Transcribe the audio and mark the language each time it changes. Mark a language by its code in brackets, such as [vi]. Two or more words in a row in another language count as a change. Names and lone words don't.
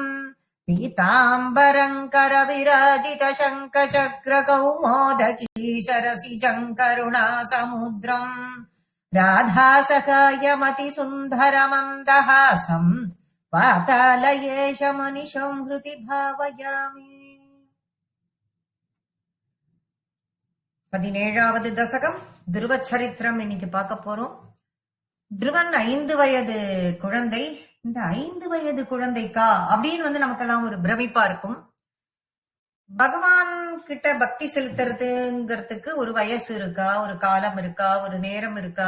[sa] पीताम्बरम् करविराजित शङ्खचक्रकौमोदकी शरसिजम् करुणासमुद्रम् राधासहायमतिसुन्दरमन्दहासम् पातालयेशमनिशम् हृदि भावयामि। [ta] 17வது தசகம் துருவச்சரித்திரம் இன்னைக்கு பார்க்க போறோம். துருவன் 5 வயது குழந்தை. இந்த 5 வயது குழந்தைக்கா அப்படின்னு நமக்கெல்லாம் ஒரு பிரமிப்பா இருக்கும். பகவான் கிட்ட பக்தி செலுத்துறதுங்கிறதுக்கு ஒரு வயசு இருக்கா, ஒரு காலம் இருக்கா, ஒரு நேரம் இருக்கா?